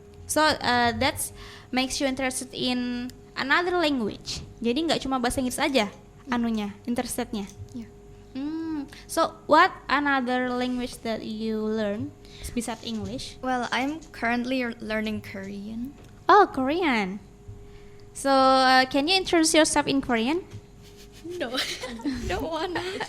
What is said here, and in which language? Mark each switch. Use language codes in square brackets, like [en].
[en] So that's makes you interested in another language. [id] Jadi nggak cuma bahasa Inggris aja anunya, interestednya. [en] Yeah. So what another language that you learn besides English? Well, I'm currently learning Korean. Oh, Korean. So can you introduce yourself in Korean? No. Don't wanna.